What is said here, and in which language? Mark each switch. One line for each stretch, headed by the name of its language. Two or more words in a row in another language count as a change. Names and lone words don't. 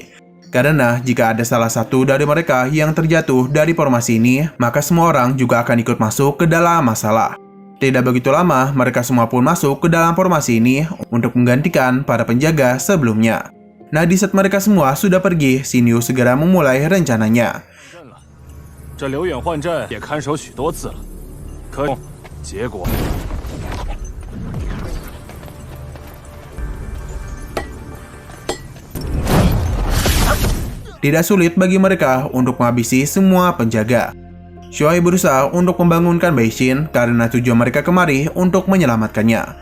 Indonesian: Karena jika ada salah satu dari mereka yang terjatuh dari formasi ini, maka semua orang juga akan ikut masuk ke dalam masalah. Tidak begitu lama, mereka semua pun masuk ke dalam formasi ini untuk menggantikan para penjaga sebelumnya. Nah, di saat mereka semua sudah pergi, Xin Yu segera memulai rencananya.
Chinese: 这刘远换阵也看守许多次了，可结果
Indonesian: Tidak sulit bagi mereka untuk menghabisi semua penjaga. Xiao Hei berusaha untuk membangunkan Baisin karena tujuan mereka kemari untuk menyelamatkannya.